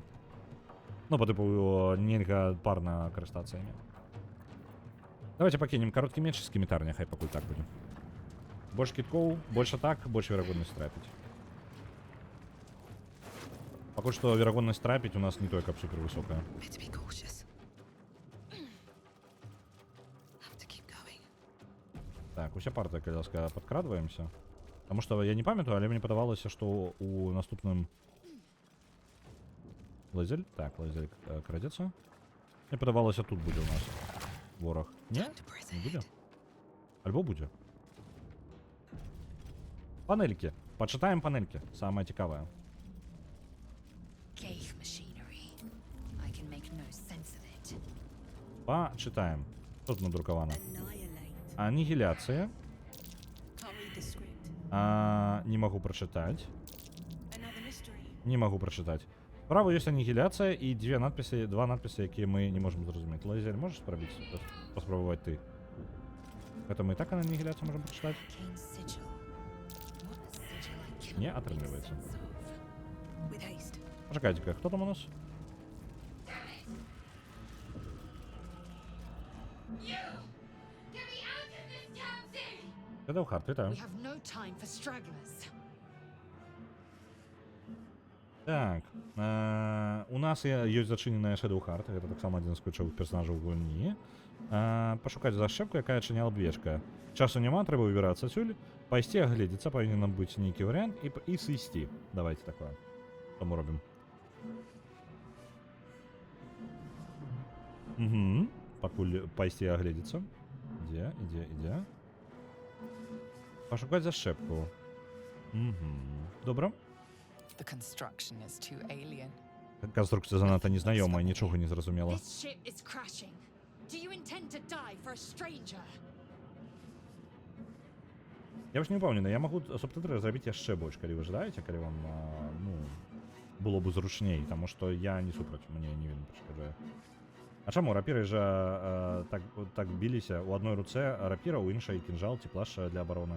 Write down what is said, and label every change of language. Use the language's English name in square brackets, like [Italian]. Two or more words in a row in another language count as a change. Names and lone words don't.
[Belarusian] Ну, па тыпу, нельга парна карыстацца імі. Давайте пакінем кароткі меч і скімітар, няхай пакуль так будзе. Больш кіткоў, больш атак, больш верагоднасць трапіць. Пакуль што верагоднасць трапіць у нас не той, каб супер высокая. [English] Better be cautious. Have to keep going. [Belarusian] Так, уся парта, калі ласка, падкрадваемся. Таму што я не памятаю, але мне падавалася, што у наступным... Лазель? Так, лазель крадзецца. Мне падавалася, тут будзе у нас вораг. Не? Не будзе? Альбо будзе. Панелькі. Пачытаем панелькі. Самае цікавае. [English] Ghaik machinery. I can make no sense of it. [Belarusian] Пачытаем. Што тут надрукавана? [English] Annihilate. [Belarusian] Анігіляцыя. [English] Can't read the script. [Belarusian] Не магу прачытаць. [English] Another mystery. [Belarusian] Не магу прачытаць. Справа ёсць анігіляцыя і два надпісы, якія мы не можам зразумець. Лазель, можаш спрабіць паспрабаваць ты? Гэта мы і так анігіляцыю можам прачытаць? [English] Kane's sigil. What a sigil I cannot [Belarusian] Не [English] make [Belarusian] атрымліваецца. [English] sense of. With haste. [Belarusian] Пачакайце-ка, хто там у нас? [English] You! Get me out of this damn thing! [Belarusian] Shadowheart, вітаю. [English] We have no time for stragglers. [Belarusian] Так, у нас ёсць зачыненая Shadowheart, гэта таксама адзін з ключавых персонажаў гульні. Пашукаць зашчэпку, якая адчыняла б'ечка. Часу няма, трэба выбірацца адсюль. Пайсці агледзецца, павінен нам быць нейкі варыянт, і сысці. Давайте такое. Што мы робім? Пакуль пайсці агледзецца. Ідзе. Пашукаць зашчэпку. Добра. [English] The construction is too alien. [Belarusian] Конструкція занадта незнаёмая, нічога не зразумела. [English] This ship is crashing. Do you intend to die for a stranger? [Belarusian] Я ж не ўпэўнены, я магу субтытры зрабіць яшчэ больш, калі вы жадаеце, калі вам было б зручней, таму што я не супраць, мне не вельмі пашкаджае. А чаму рапіры жа так біліся? У адной руцэ рапіра, у іншай кінжал ці плашча для абароны.